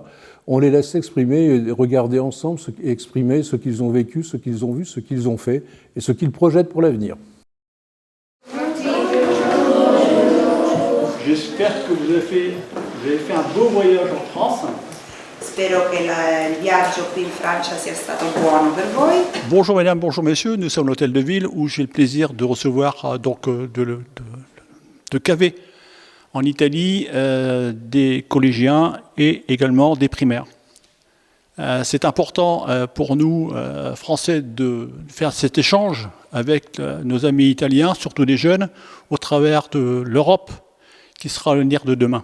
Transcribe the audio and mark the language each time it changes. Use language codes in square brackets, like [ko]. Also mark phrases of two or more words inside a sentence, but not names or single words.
[fr] On les laisse s'exprimer et regarder ensemble et exprimer ce qu'ils ont vécu, ce qu'ils ont vu, ce qu'ils ont fait et ce qu'ils projettent pour l'avenir. J'espère que vous avez fait un beau voyage en France. [it] Spero che il viaggio qui in Francia sia stato buono per voi. [fr] Bonjour mesdames, bonjour messieurs, nous sommes à l'hôtel de ville où j'ai le plaisir de recevoir de caver en Italie des collégiens et également des primaires. C'est important pour nous, Français, de faire cet échange avec nos amis italiens, surtout des jeunes, au travers de l'Europe qui sera l'avenir de demain.